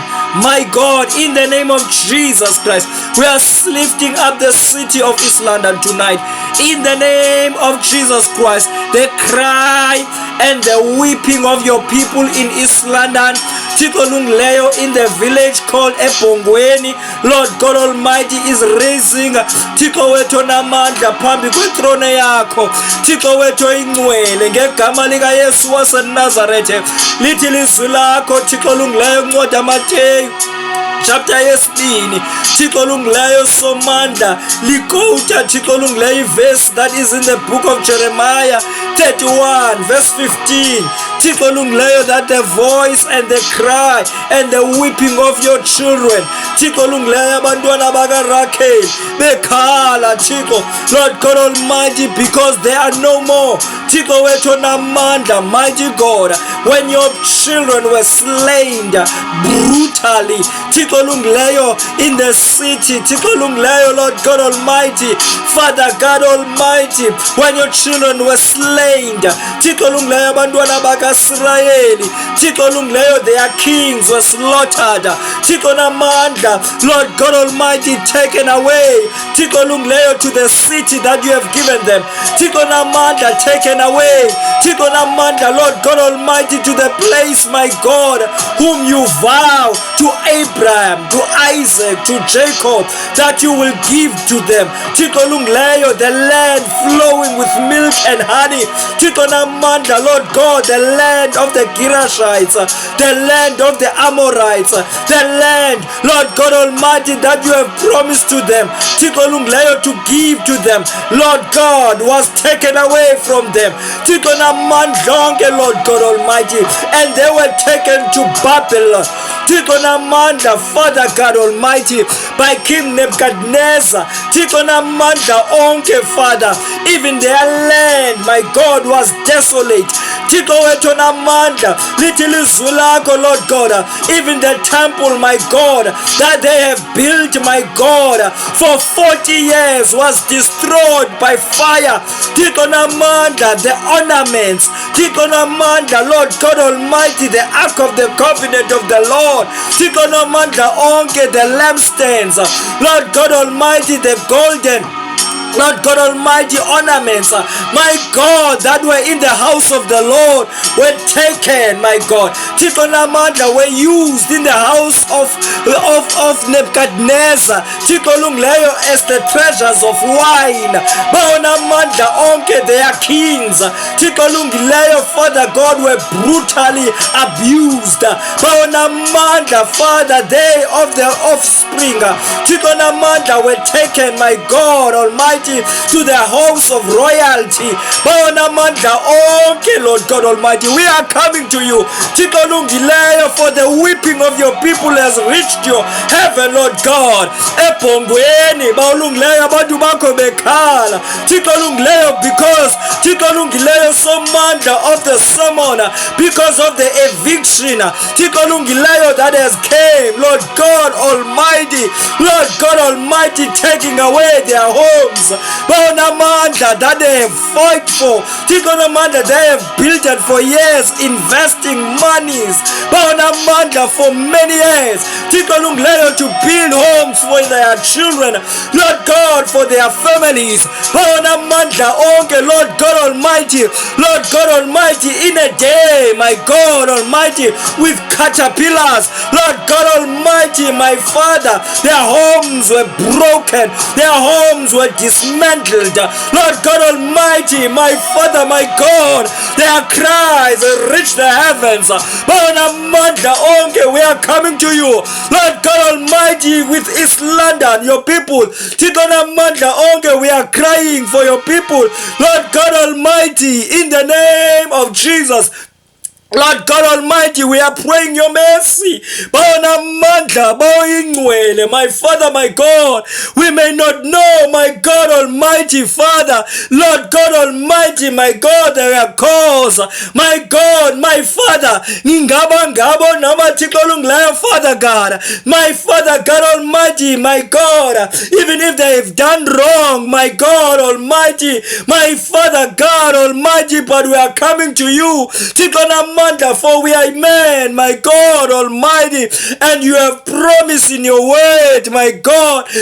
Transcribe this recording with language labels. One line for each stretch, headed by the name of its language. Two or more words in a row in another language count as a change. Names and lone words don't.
English: My God, in the name of Jesus Christ, we are lifting up the city of East London tonight. In the name of Jesus Christ, the cry and the weeping of your people in East London, Leo in the village called Ebhongweni, Lord God Almighty is raising
Xhosa: Thixo wethu namandla phambi kwethrone yakho. Thixo wethu ingcwele ngegama lika Yesu waseNazaretha, lithi lizwi lakho Thixo lungileyo ncwadi Mateyu chapter yesibini, Thixo lungileyo somandla likota Thixo lungileyo
English: verse that is in the book of Jeremiah 31 verse 15.
Xhosa: Thixo lungileyo,
English: that the voice and the cry and the weeping of your children,
Xhosa: Thixo lungileyo abantwana baka Rakhel bekhala Thixo,
English: Lord God Almighty, because they are no more.
Xhosa: Thixo wethu namandla,
English: mighty God, when your children were slain brutally,
Xhosa: Thixo lungileyo
English: in the city,
Xhosa: Thixo lungileyo,
English: Lord God Almighty, Father God Almighty, when your children were slain,
Xhosa: Thixo lungileyo abantwana baka Israeli, Thixo lungileyo their
English: kings were slaughtered,
Xhosa: Thixo namandla,
English: Lord God Almighty, taken away,
Xhosa: Thixo lungileyo
English: to the city that you have given them,
Xhosa: Thixo namandla,
English: taken away,
Xhosa: Thixo namandla,
English: Lord God Almighty, to the place, my God, whom you vow to Abraham, to Isaac, to Jacob, that you will give to them.
Xhosa: Thixo olungileyo,
English: the land flowing with milk and honey.
Xhosa: Thixo namandla,
English: Lord God, the land of the Girashites, the land of the Amorites, the land, Lord God Almighty, that you have promised to them.
Xhosa: Thixo olungileyo,
English: to give to them, Lord God, was taken away from them.
Xhosa: Thixo namandla onke,
English: Lord God Almighty, and they were taken to Babylon.
Xhosa: Thixo namandla,
English: Father God Almighty, by King Nebuchadnezzar.
Xhosa: Thixo namandla onke,
English: Father, even their land, my God, was desolate.
Xhosa: Thixo wethu namandla, lithi ilizwi lakho,
English: Lord God, even the temple, my God, that they have built, my God, for 40 years was destroyed by fire.
Xhosa: Thixo namandla,
English: the ornaments,
Xhosa: Thixo namandla,
English: Lord God Almighty, the ark of the covenant of the Lord,
Xhosa: Thixo namandla onke,
English: the lampstands, Lord God Almighty, the golden, Lord God Almighty, ornaments, my God, that were in the house of the Lord were taken, my God.
Xhosa: Thixo namandla,
English: were used in the house of Nebuchadnezzar.
Xhosa: Thixo olungileyo,
English: as the treasures of wine.
Xhosa: Bawonamandla onke,
English: their kings.
Xhosa: Thixo olungileyo,
English: Father God, were brutally abused. Bawonamandla, Father, they of the offspring,
Xhosa: Thixo namandla,
English: were taken, my God Almighty, to the house of royalty.
Xhosa: Bawonamandla onke,
English: Lord God Almighty, we are coming to you.
Xhosa: Thixo olungileyo,
English: for the weeping of your people has reached your heaven, Lord God.
Xhosa: Ebhongweni, bawulungileyo, abantu bakho bekhala. Thixo olungileyo,
English: because
Xhosa: Thixo olungileyo, somandla
English: of the sermon, because of the eviction,
Xhosa: Thixo olungileyo,
English: that has came, Lord God Almighty, Lord God Almighty, taking away their homes. Bawonamandla, that they have fought for.
Xhosa: Thixo namandla,
English: they have built it for years, investing monies. Bawonamandla, for many years.
Xhosa: Thixo olungileyo,
English: to build homes for their children, Lord God, for their families.
Xhosa: Bawonamandla onke,
English: Lord God Almighty, Lord God Almighty, in a day, my God Almighty, with caterpillars, Lord God Almighty, my Father, their homes were broken, their homes were dismantled. Lord God Almighty, my Father, my God, their cries reach the heavens.
Xhosa: Bawonamandla onke,
English: we are coming to you, Lord God Almighty, with East London, your people.
Xhosa: Thixo namandla onke,
English: we are crying for your people, Lord God Almighty, in the name of Jesus. Lord God Almighty, we are praying your mercy.
Xhosa: Bawonamandla, bawuyingcwele,
English: my Father, my God. We may not know, my God Almighty, Father, Lord God Almighty, my God, their cause, my God, my Father,
Xhosa: ngabo nama Thixo olungileyo,
English: Father God, my Father God Almighty, my God, even if they have done wrong, my God Almighty, my Father God Almighty, but we are coming to you, Thixo, for we are men, my God Almighty, and you have promised in your word, my God,